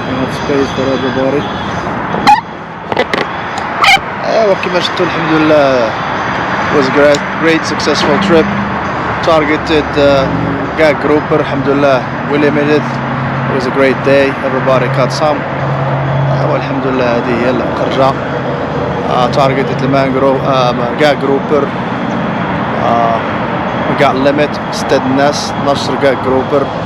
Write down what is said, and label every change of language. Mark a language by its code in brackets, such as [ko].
[en] enough space for everybody. [ar] ايوا كما شفتوا الحمد لله [en] was a great successful trip. Targeted gag grouper, alhamdulillah, we limited. It was a great day, everybody caught some. [ar] والحمدلله هذه هي الخرجة. [en] Targeted the mangrove gag grouper. We got limit, [ar] استد الناس [en] 12 gag grouper.